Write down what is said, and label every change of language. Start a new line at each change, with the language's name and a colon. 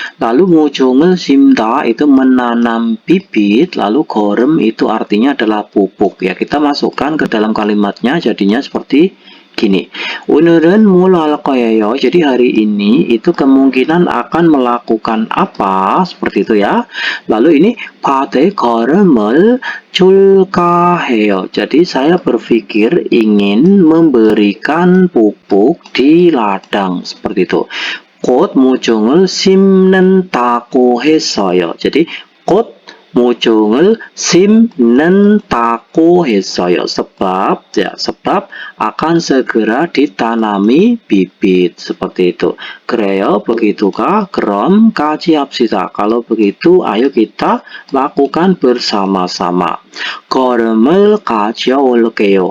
Indonesian: Lalu
Korean: mujung을 심다
Indonesian: itu menanam bibit. Lalu 거름 itu artinya adalah pupuk ya. Kita masukkan ke dalam kalimatnya jadinya seperti gini.
Korean: 오늘은 뭘 할 거예요.
Indonesian: Jadi hari ini itu kemungkinan akan melakukan apa, seperti itu ya. Lalu ini
Korean: 밭에 거름을 줄까 해요.
Indonesian: Jadi saya berpikir ingin memberikan pupuk di ladang, seperti itu.
Korean: 곧 모종을 심는다고 했어요.
Indonesian: Jadi
Korean: 곧 모종을 심는다고 했어요.
Indonesian: sebab akan segera ditanami bibit, seperti itu.
Korean: 그래요,
Indonesian: begitukah?
Korean: 그럼 같이 합시다.
Indonesian: Kalau begitu, ayo kita lakukan bersama-sama.
Korean: 거름을 가져올게요.